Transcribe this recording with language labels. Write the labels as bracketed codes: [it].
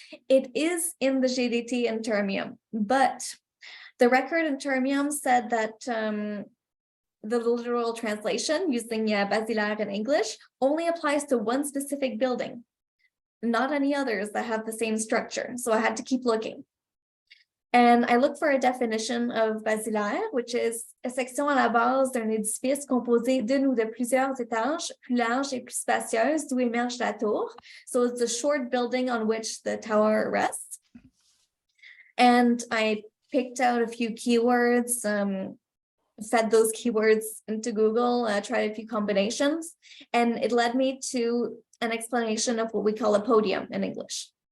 [en] It is in the GDT in Termium, but the record in Termium said that the literal translation using basilaire in English only applies to one specific building, not any others that have the same structure. So I had to keep looking. And I looked for a definition of basilaire, which is a section [fr] à la base d'un édifice composé d'une ou de plusieurs étages, plus large et plus spacieuse, d'où émerge la tour. [en] So it's a short building on which the tower rests. And I picked out a few keywords, fed those keywords into Google, tried a few combinations, and it led me to an explanation of what we call a podium in English.